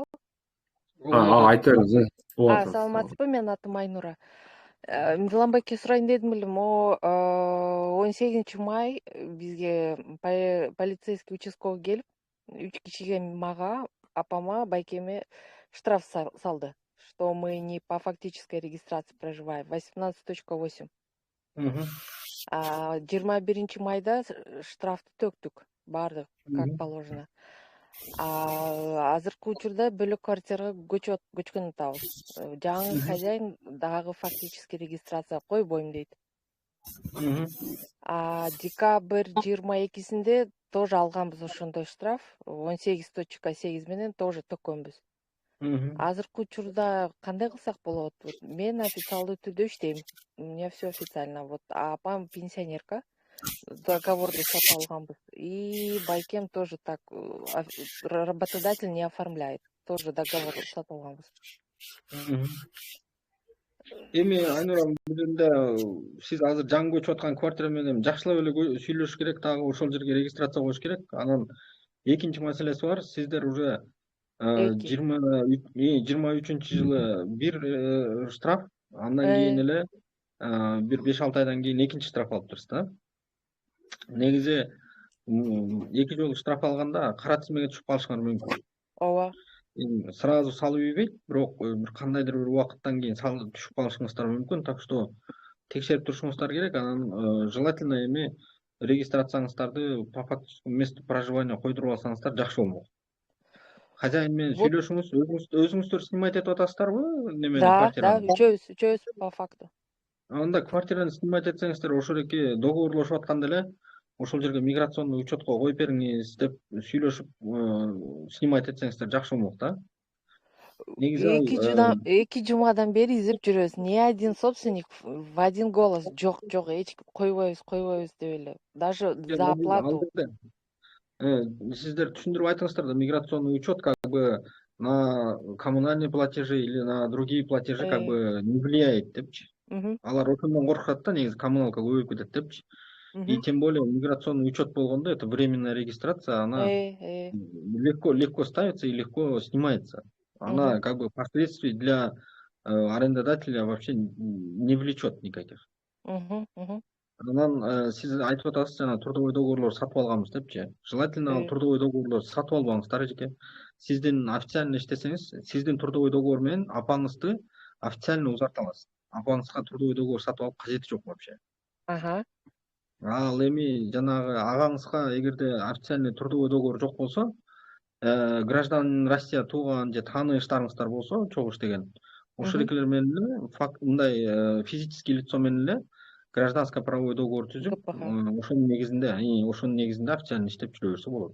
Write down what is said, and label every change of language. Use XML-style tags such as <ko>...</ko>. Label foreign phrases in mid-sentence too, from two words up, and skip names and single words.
<ky>Айта бериңиз. Саламатсызбы, менин атым Айнура. Мирлан байке сурайын дедим эле, могу 18 май бизге</ky> <ru>полицейский участковый</ru> <ky>келип, 3 кишиге мага, апама, байкеме штраф салды,</ky> <ru>что мы не по фактической регистрации проживаем. 18.8.</ru> <ky>21 майда штрафты төктүк, баардык</ky> <ru>как положено.</ru> <ky>Азыркы учурда бөлөк квартирага көчкөн атабыз. Жаңы хозяин дагы</ky> <ru>фактически регистрация</ru> <ky>койбойм дейт. Декабрь 22-синде тоже алганбыз ошондой штраф, 18.8 менен тоже төккөнбүз. Азыркы учурда кандай кылсак болот? Мен официалдуу түрдө иштейм.</ky> <ru>У меня все официально. Вот апам пенсионерка.</ru> <ky>Договорду сатып алганбыз.</ky> <ru>И байкем тоже так, работодатель не оформляет.</ru> <ky>Тоже договор сатып алганбыз. Эми Айнура, бул жерде сиз азыр жаңы көчүп аткан квартира менен жакшылап эле сүйлөшүш керек, дагы ошол жерге регистрация коюш керек. Анан экинчи маселеси бар. Сиздер уже 23-жылы бир штраф, андан кийин эле бир 5-6 айдан кийин экинчи штраф алыптырсыз да. Негизи 2 жолу штраф алганда кара тизмеге түшүп калышыңар мүмкүн. Ооба. Сразу салып ийбейт, бирок бир кандайдыр бир убакыттан кийин түшүп калышыңыздар мүмкүн. Так что текшерип турушуңуздар керек. Анан желательно эми регистрацияңыздарды</ky> <ru>по фактическому месту проживания</ru> <ky>койдуруп алсаңыздар жакшы болмок. Хозяин менен сүйлөшүңүз, өзүңүздөр снимать этип атасыздарбы немени, квартираны? Да, үчөөбүз</ky> <ru>по факту.</ru> <ky>Анда квартираны снимать этсеңиздер, ошол эки договорлошуп атканда эле ошол жерге</ky> <ru>миграционный учетко</ru> <ky>коюп бериңиз деп сүйлөшүп снимать этсеңиздер жакшы болмок да. Эки жумадан бери издеп жүрөбүз.</ky> <ru>Ни один собственник в один голос</ru> <ky>жок, эч койбойбуз деп эле.</ky> <ru>Даже за оплату.</ru> <ky>Сиздер түшүндүрүп айтыңыздар да,</ky> <ru>миграционный учет как бы на коммунальные платежи или на другие платежи как бы не влияет</ru> <ky>депчи. Алар ошондон коркушат да, негизи коммуналка көбөйүп кетет депчи.</ky> <ru>И тем более миграционный учет болгондо это временная регистрация, она легко ставится и легко снимается. Она как бы последствий для арендодателя вообще не влечет никаких.</ru> <ky>Анан сиз айтып атасыз, жана трудовой договорлор сатып алганбыз депчи. Желательно ал трудовой договорлорду сатып албаңыздар эжеке. Сиздин официально иштесеңиз, сиздин трудовой договор менен апаңызды официально узарта аласыз. Апаңызга трудовой договор сатып алып кажети жок вообще. Ал эми жанагы агаңызга эгерде официальный трудовой договор жок болсо, гражданин Россия тууган же тааныштарыңыздар болсо, чогуу иштеген, ошол экелер менен эле мындай</ky> <ru>физический лицо</ru> <ky>менен эле</ky> <ru>гражданско правовой договор</ru> <ky>түзүп, ошонун негизинде официально иштеп жүрө берсе болот.</ky>